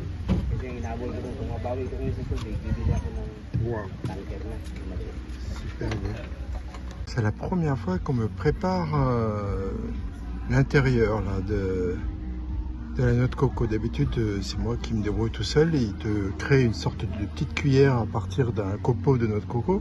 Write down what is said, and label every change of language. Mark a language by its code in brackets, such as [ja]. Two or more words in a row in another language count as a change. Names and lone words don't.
[tl] Kasi yung inabol ko kung mabawi ko ngayon sa tubig, bibili ako ng tanker na. [fr] Super bien. C'est la première fois qu'on me prépare l'intérieur de la noix de coco. D'habitude, c'est moi qui me débrouille tout seul et il te crée une sorte de petite cuillère à partir d'un copeau de noix de coco.